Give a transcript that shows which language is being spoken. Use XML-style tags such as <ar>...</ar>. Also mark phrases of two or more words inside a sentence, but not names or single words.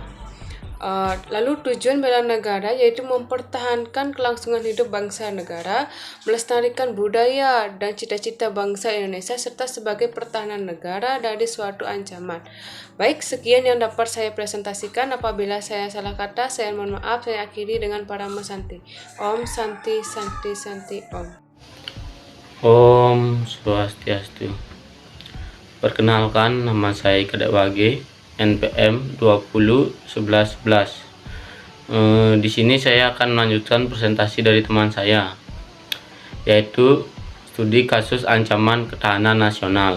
<id>Lalu tujuan bela negara yaitu mempertahankan kelangsungan hidup bangsa negara, melestarikan budaya dan cita-cita bangsa Indonesia, serta sebagai pertahanan negara dari suatu ancaman. Baik, sekian yang dapat saya presentasikan. Apabila saya salah kata, saya mohon maaf. Saya akhiri dengan Parama Santi.</id> <sa>Om Santi Santi Santi Om. Om Swastiastu.</sa> <id>Perkenalkan, nama saya Kadek Wage, NPM 201111 Di sini saya akan melanjutkan presentasi dari teman saya, yaitu studi kasus ancaman ketahanan nasional.</id>